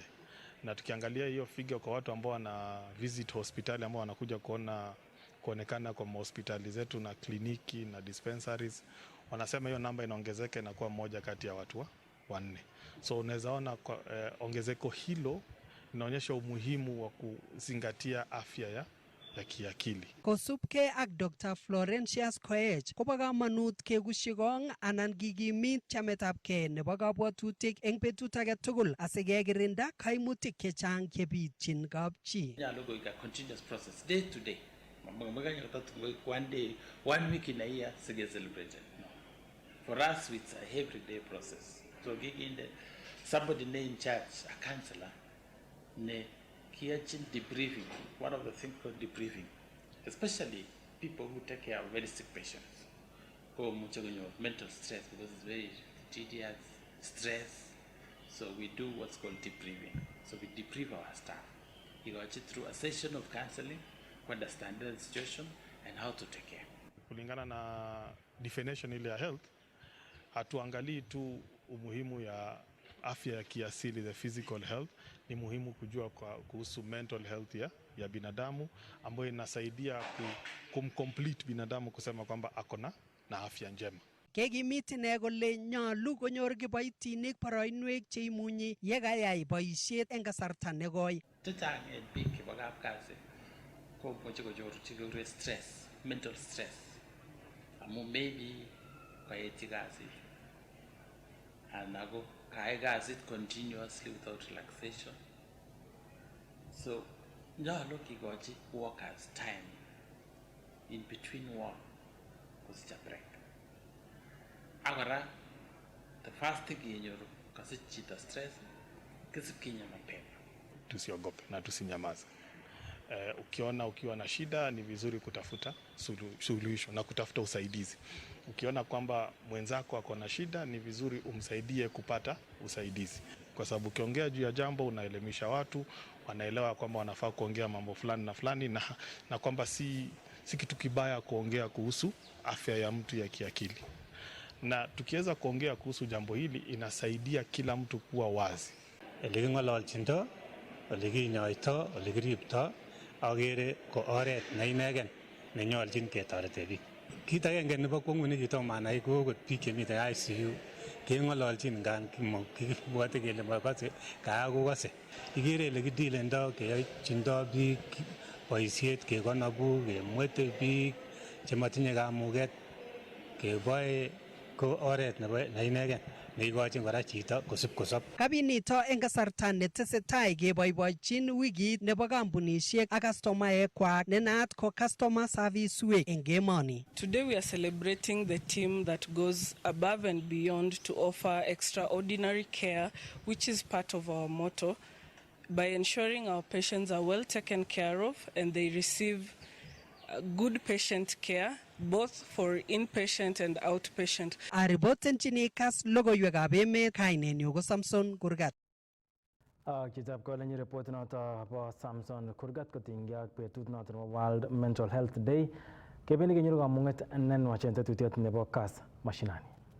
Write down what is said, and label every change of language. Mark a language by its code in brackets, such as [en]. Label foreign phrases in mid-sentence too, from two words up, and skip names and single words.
[sw] Na tukiangalia hiyo figure kwa watu ambao wana visit hospitali, ambao wanakuja kuonekana kwa hospitali zetu na kliniki na dispensaries, wanasema hiyo namba inaongezeka, inakuwa moja kati ya watu 4. So unaweza ona ongezeko hilo inaonyesha umuhimu wa kuzingatia afya ya kiakili. [kln] Kosubkei ak Dr. Florentius Koech kobo kamanut kegushigong anan kikimit chametabgei nebo kabwatutik eng betut age tugul asikekirinda kaimutik chechang chebitchin kapchi. Nyalo go [en] a continuous process day to day. One day, 1 week in a year to get celebrated. No. For us, it's a everyday process. So somebody in charge, a counselor, debriefing, one of the things called debriefing, especially people who take care of very sick patients, who have mental stress because it's very tedious, stress. So we do what's called debriefing. So we debrief our staff. You go through a session of counseling to understand the situation and how to take care. [sw] Kulingana na definition ile ya health, hatuangalii tu umuhimu ya afya ya kiasili, [en] the physical health. [sw] Ni muhimu kujua kuhusu [en] mental health [sw] ya binadamu ambayo inasaidia kumcomplete binadamu kusema kwamba akona na afya njema. [kln] Kekimit ine kole nyolu konyor kiboitinik boroinwek cheimunyi yekayai boisiet eng kasarta nekoi. Chechang en biik chebo kapkasi komuche konyor stress, [en] mental stress. [kln] Amu maybe kaetyi kasit anan ko kayai kasit [en] continuously without relaxation. So [kln] nyolu kikochi [en] workers time in between work kosich break. [kln] Agora [en] the first thing [kln] yenyoru kasich chito stress kisip kinya mapema. [sw] Tusiogope na tusinyamaze. Ukiwa na shida ni vizuri kutafuta suluhisho na kutafuta usaidizi. Ukiona kwamba mwenzako ako na shida ni vizuri umsaidie kupata usaidizi. Kwa sababu ukiongea juu ya jambo unaelimisha watu, wanaelewa kwamba wanafaa kuongea mambo fulani na fulani na kwamba si kitu kibaya kuongea kuhusu afya ya mtu ya kiakili. Na tukiweza kuongea kuhusu jambo hili inasaidia kila mtu kuwa wazi. [kln] Eleking'ololchindo, olekinyoito, olekiripto agere ko oret neinegen nenyolchin ketorete biik. Kit agenge nebo kwong'ut nekitom anai ko okot biik chemiten ICU keng'ololchin ngan kibwote kele mokose kakokose. Ikere ile kidilendo keyochindo biik boisiet kekonobu kemwete biik chemotinye kamuget keboe ko oret nebo neinegen neikochin kora chito kosib kosob. Kabinito eng kasarta netesetai keboiboichin wikit nebo kampunisiek ak kastomaekwak nenaat ko Customer Service Week eng emoni. [en] Today we are celebrating the team that goes above and beyond to offer extraordinary care, which is part of our motto, by ensuring our patients are well taken care of and they receive good patient care, both for inpatient and outpatient. [kln] Aripotenchini Kass logoiwekab emet, kainenyu ko Samson Kurgat. Kitab kolenyi report noto bo Samson Kurgat kotinygei ak betut noto nebo World Mental Health Day. Kebendi kenyoru kamung'et nenwach en tetutiet nebo Kass Mashinani.